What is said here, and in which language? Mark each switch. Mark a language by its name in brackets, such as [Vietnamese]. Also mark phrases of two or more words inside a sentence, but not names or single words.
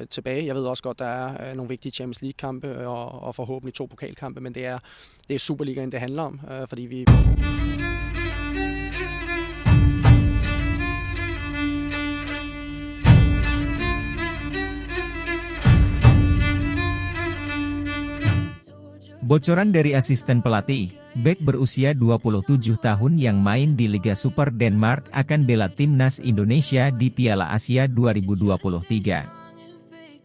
[Danish] tilbage. Jeg ved også godt, der er nogle vigtige Champions League-kampe og forhåbentlig 2 pokalkampe, men det er Superligaen, det handler om, fordi vi... [Indonesian] Bocoran dari asisten pelatih, bek berusia 27 tahun yang main di Liga Super Denmark akan bela timnas Indonesia di Piala Asia 2023.